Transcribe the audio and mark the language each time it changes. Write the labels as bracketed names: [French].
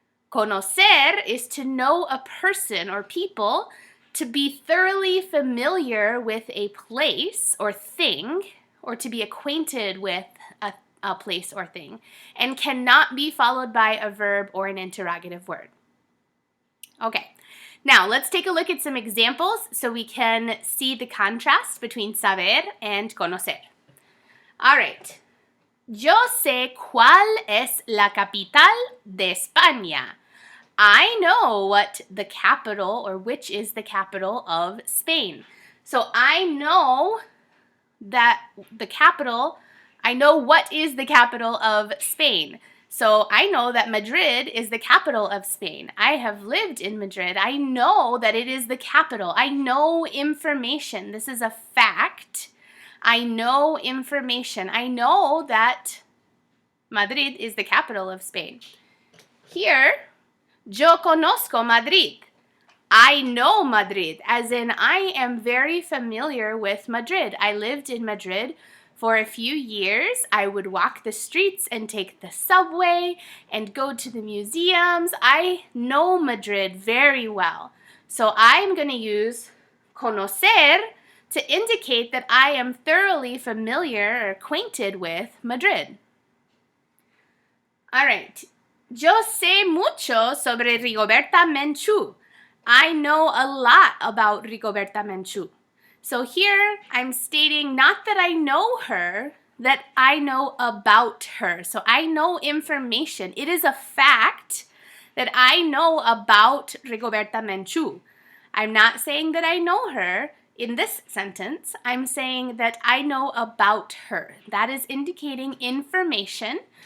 [English] Conocer is to know a person or people, to be thoroughly familiar with a place or thing, or to be acquainted with a place or thing, and cannot be followed by a verb or an interrogative word. Okay, now let's take a look at some examples so we can see the contrast between saber and conocer. All right. [Spanish] Yo sé cuál es la capital de España. [English] I know what the capital, or which is the capital of Spain. So I know that the capital, I know what is the capital of Spain. So I know that Madrid is the capital of Spain. I have lived in Madrid. I know that it is the capital. I know information. This is a fact. I know information. I know that Madrid is the capital of Spain. Here, [Spanish] yo conozco Madrid. [English] I know Madrid, as in I am very familiar with Madrid. I lived in Madrid for a few years. I would walk the streets and take the subway and go to the museums. I know Madrid very well. So I'm going to use conocer to indicate that I am thoroughly familiar or acquainted with Madrid. All right. [Spanish] Yo sé mucho sobre Rigoberta Menchú. [English] I know a lot about Rigoberta Menchú. So here I'm stating not that I know her, that I know about her. So I know information. It is a fact that I know about Rigoberta Menchú. I'm not saying that I know her. In this sentence, I'm saying that I know about her. That is indicating information,